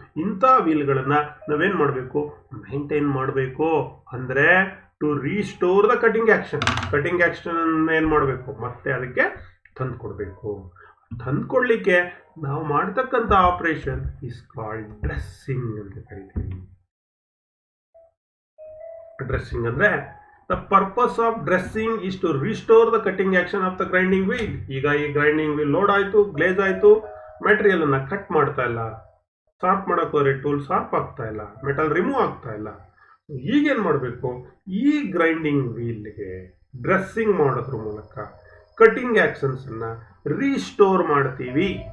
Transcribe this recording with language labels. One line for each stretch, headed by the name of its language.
Kannada: ಇಂಥ ವೀಲ್ಗಳನ್ನ ನಾವೇನ್ ಮಾಡಬೇಕು, ಮೇಂಟೈನ್ ಮಾಡಬೇಕು. ಅಂದ್ರೆ
English: to restore the cutting action
Kannada: ಏನ್ ಮಾಡಬೇಕು, ಮತ್ತೆ ಅದಕ್ಕೆ ತಂದ್ಕೊಡ್ಬೇಕು. ತಂದ್ಕೊಡ್ಲಿಕ್ಕೆ ನಾವು ಮಾಡ್ತಕ್ಕಂಥ ಆಪರೇಷನ್
English: is called
Kannada: ಡ್ರೆಸ್ಸಿಂಗ್ ಅಂತ ಕರಿತೀವಿ. ಡ್ರೆಸ್ಸಿಂಗ್ ಅಂದ್ರೆ
English: the purpose of dressing is to restore the cutting action of the grinding wheel.
Kannada: ಈಗ ಈ ಗ್ರೈಂಡಿಂಗ್ ವೀಲ್ ಲೋಡ್ ಆಯ್ತು, ಗ್ಲೇಜ್ ಆಯ್ತು, ಮೆಟೀರಿಯಲ್ ಅನ್ನ ಕಟ್ ಮಾಡ್ತಾ ಇಲ್ಲ, ಶಾರ್ಪ್ ಮಾಡಕ್ ಹೋದ್ರೆ ಟೂಲ್ ಶಾರ್ಪ್ ಆಗ್ತಾ ಇಲ್ಲ, ಮೆಟಲ್ ರಿಮೂವ್ ಆಗ್ತಾ ಇಲ್ಲ. ಈಗೇನ್ ಮಾಡಬೇಕು, ಈ ಗ್ರೈಂಡಿಂಗ್ ವೀಲ್ಗೆ ಡ್ರೆಸ್ಸಿಂಗ್ ಮಾಡೋದ್ರ ಮೂಲಕ ಕಟಿಂಗ್ ಆಕ್ಷನ್ಸ್ ರೀಸ್ಟೋರ್ ಮಾಡ್ತೀವಿ.